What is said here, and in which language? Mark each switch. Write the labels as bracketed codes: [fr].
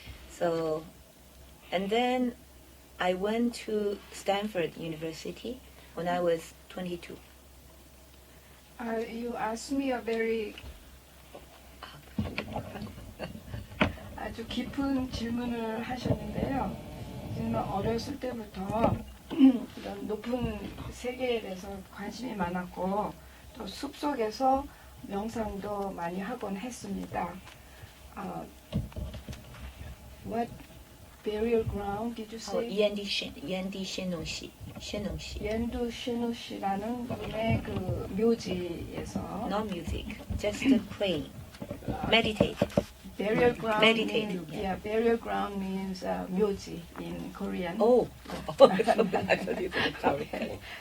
[en] So, and then I went to Stanford University when I was 22. You asked me a very [ko] 아주 깊은 질문을 하셨는데요. 저는 어렸을 때부터 이런 높은 세계에 대해서 관심이 많았고 또 숲속에서 명상도 많이 하곤 했습니다. [en] What burial ground did you say? Yendi Shennong-shi. [ko] 옌두 시누시라는 분의 그 묘지에서 [en] No music, just praying, meditate. burial ground Meditating, means, yeah. burial ground means 묘지 in Korean. Oh, I thought you said sorry.